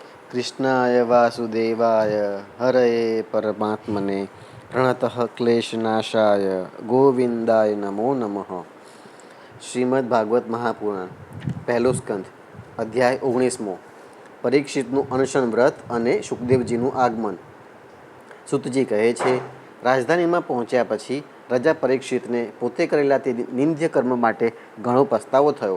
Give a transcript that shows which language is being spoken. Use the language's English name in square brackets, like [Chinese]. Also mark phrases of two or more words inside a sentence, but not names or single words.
[Sanskrit] कृष्णाय वासुदेवाय हरये परमात्मने प्रणतः क्लेशनाशाय गोविंदाय नमो नमः। [Gujarati] શ્રીમદ ભાગવત મહાપુરાણ પહેલો સ્કંધ અધ્યાય 19મો પરીક્ષિતનું અનશન વ્રત અને સુખદેવજીનું આગમન। સુતજી કહે છે, રાજધાનીમાં પહોંચ્યા પછી રાજા પરીક્ષિતને પોતે કરેલા તે નિંદ્ય કર્મ માટે ઘણો પસ્તાવો થયો।